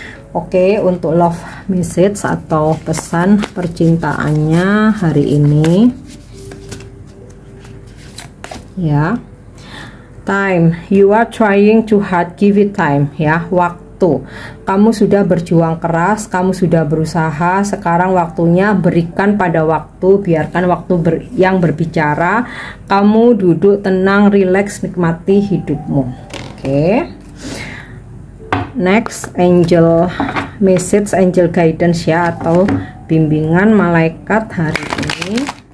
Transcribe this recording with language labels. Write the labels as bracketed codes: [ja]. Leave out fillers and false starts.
[id] Oke, untuk [en] love message [id] atau pesan percintaannya hari ini ya. [en] Time, you are trying to hard, give it time ya. [id] Waktu, kamu sudah berjuang keras, kamu sudah berusaha, sekarang waktunya berikan pada waktu, biarkan waktu yang berbicara. Kamu duduk tenang, relax, nikmati hidupmu. Oke. Next, [en] angel message, angel guidance [id] ya, atau bimbingan malaikat hari ini.